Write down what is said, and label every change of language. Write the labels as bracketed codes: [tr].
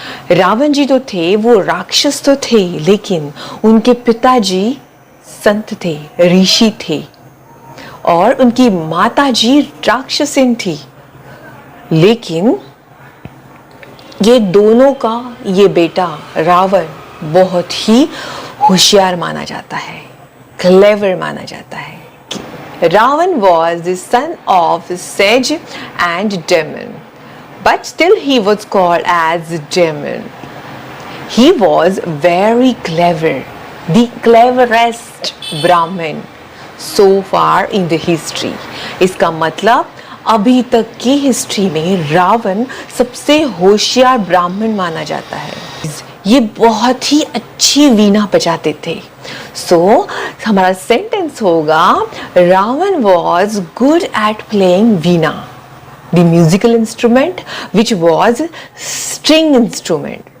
[hi] रावण जी तो थे, वो राक्षस तो थे, लेकिन उनके पिताजी संत थे, ऋषि थे, और उनकी माताजी राक्षसिन थी। लेकिन ये दोनों का ये बेटा रावण बहुत ही होशियार माना जाता है, क्लेवर माना जाता है। [en] Ravan was the son of Sage and Demon, but still he was called as Demon. He was very clever, the cleverest Brahmin so far in the history. [hi] इसका मतलब अभी तक की हिस्ट्री में रावण सबसे होशियार ब्राह्मण माना जाता है। ये बहुत ही अच्छी वीणा बजाते थे। सो हमारा सेंटेंस होगा, [en] Ravana was good at playing veena, the musical instrument which was string instrument.